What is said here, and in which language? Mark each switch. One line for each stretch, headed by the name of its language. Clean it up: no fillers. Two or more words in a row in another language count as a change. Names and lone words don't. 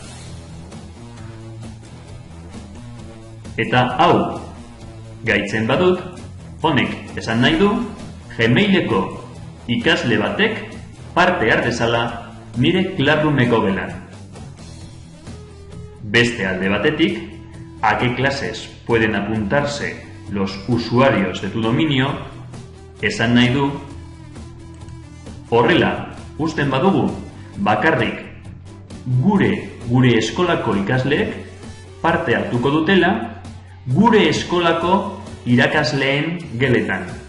Basque: Eta hau, gaitzen badut, honek esan nahi du, Gmaileko ikasle batek parte har dezala nire Classroomeko gelan. Beste alde batetik,
Spanish: a qué clases pueden apuntarse los usuarios de tu dominio,
Basque: esan nahi du, horrela, usten badugu, bakarrik gure eskolako ikasleek parte hartuko dutela gure eskolako irakasleen geletan.